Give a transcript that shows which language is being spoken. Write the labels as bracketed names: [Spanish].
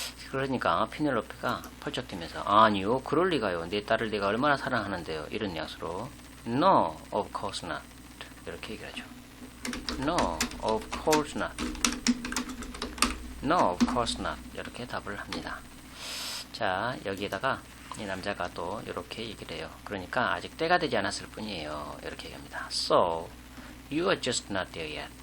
[Korean] 그러니까 피넬로페가 펄쩍 뛰면서 아니요, 그럴 리가요. 내 딸을 내가 얼마나 사랑하는데요. 이런 뉘앙스로 [English] No, of course not. [Korean] 이렇게 얘기를 하죠. [English] No, of course not. No, of course not. [Korean] 이렇게 답을 합니다. 자, 여기에다가 이 남자가 또 이렇게 얘기를 해요. 그러니까 아직 때가 되지 않았을 뿐이에요. 이렇게 얘기합니다. [English] So, you are just not there yet.